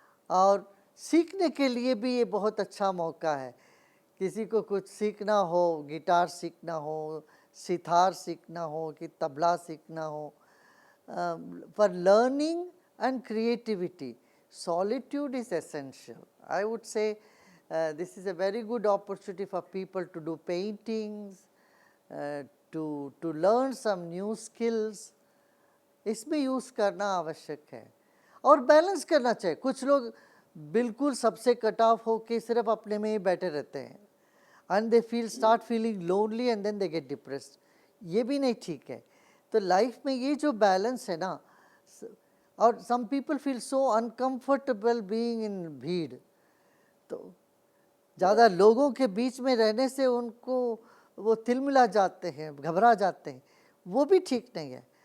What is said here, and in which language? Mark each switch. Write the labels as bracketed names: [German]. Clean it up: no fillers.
[Hindi] और सीखने के लिए भी ये बहुत अच्छा मौका है। किसी को कुछ सीखना हो, गिटार सीखना हो, सितार सीखना हो कि तबला सीखना हो, [English] for learning and creativity, solitude is essential. I would say this is a very good opportunity for people to do paintings, to learn some new skills. [Hindi] इसमें यूज़ करना आवश्यक है और बैलेंस करना चाहिए। कुछ लोग बिल्कुल सबसे कट ऑफ होके सिर्फ अपने में ही बैठे रहते हैं [English] and they start feeling lonely and then they get depressed. [Hindi] ये भी नहीं ठीक है। तो लाइफ में ये जो बैलेंस है ना, और [English] some people feel so uncomfortable being in [Hindi] भीड़, तो ज़्यादा लोगों के बीच में रहने से उनको वो तिलमिला जाते हैं, घबरा जाते हैं, वो भी ठीक नहीं है।